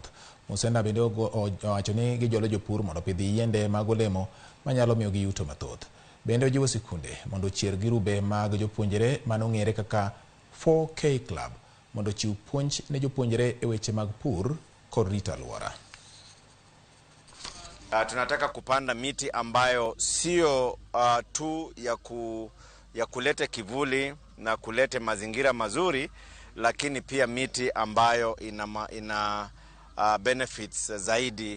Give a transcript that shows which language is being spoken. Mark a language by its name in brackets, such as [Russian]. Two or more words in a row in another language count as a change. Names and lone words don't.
[Luo (Kenya and Tanzania)] Musenda bende owacho ni gijolo jopur mondo opidh yiende mag olemo manyalo miyo gi yuto mathoth. Bende ojiwo sikunde mondo ochier girube mag jopuonjre manong'ere kaka 4K Club mondo chiw puonj ne jopuonjre e weche mag pur kod rito alwora. [Swahili] Tunataka kupanda miti ambayo sio tu ya kulete kivuli na kulete mazingira mazuri, lakini pia miti ambayo ina benefits zaidi.